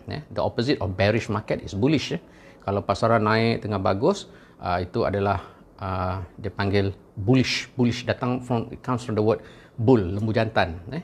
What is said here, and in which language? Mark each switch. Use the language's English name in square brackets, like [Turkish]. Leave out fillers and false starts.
[English] The opposite of bearish market is bullish. [Malay] Kalau pasaran naik tengah bagus, itu adalah dia panggil bullish. [English] Bullish it comes from the word bull, [Malay] lembu jantan.